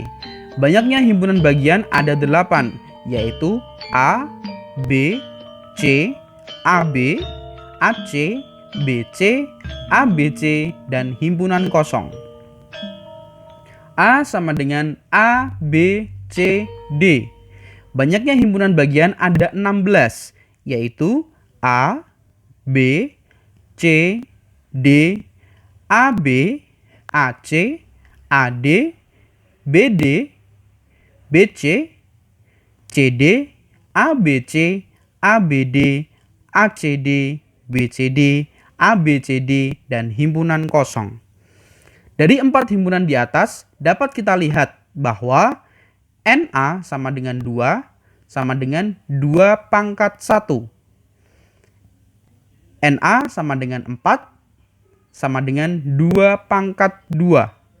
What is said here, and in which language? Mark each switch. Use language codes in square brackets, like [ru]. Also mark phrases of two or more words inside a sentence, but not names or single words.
[id] Banyaknya himpunan bagian ada 8, yaitu A, B, C, AB, AC, BC, ABC, dan himpunan kosong. A sama dengan A, B, C, D. Banyaknya himpunan bagian ada 16, yaitu A, B, C, D, AB, AC, AD, BD, BC, CD, ABC, ABD, ACD, BCD, ABCD, dan himpunan kosong. Dari 4 himpunan di atas dapat kita lihat bahwa NA sama dengan 2 sama dengan 2 pangkat 1. NA sama dengan 4 sama dengan 2 pangkat 2.